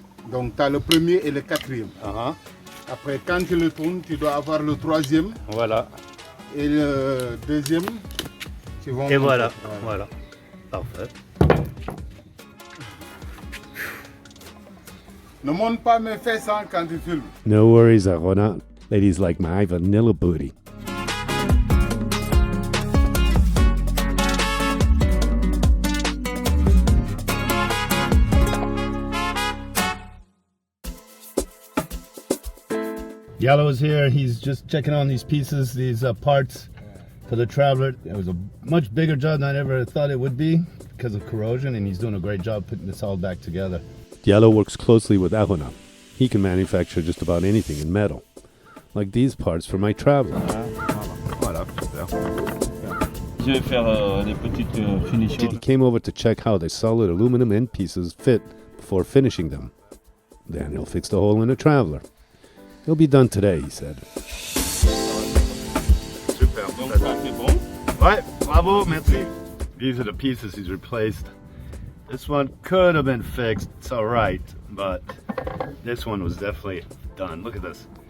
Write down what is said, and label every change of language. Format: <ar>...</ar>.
<fr>Donc, tu as le premier et le quatrième. Après, quand tu le tournes, tu dois avoir le troisième. Voilà. Et le deuxième, tu vas. Et voilà, voilà. Parfait. Ne monte pas mes fesses hein, quand tu filmes.</fr> <en>No worries, Arona. Ladies like my vanilla booty. Yellow is here. He's just checking on these pieces, these parts for the Traveler. It was a much bigger job than I ever thought it would be because of corrosion, and he's doing a great job putting this all back together. Yellow works closely with Arona. He can manufacture just about anything in metal, like these parts for my Traveler.</en> <fr>Voilà. Je vais faire des petites finitions.</fr> <en>He came over to check how the solid aluminum end pieces fit before finishing them. Then he'll fix the hole in the Traveler. He'll be done today, he said.</en> <fr>Super. Donc ça c'est bon. Ouais, bravo, merci.</fr> <en>These are the pieces he's replaced. This one could have been fixed, it's alright, but this one was definitely done. Look at this.</en>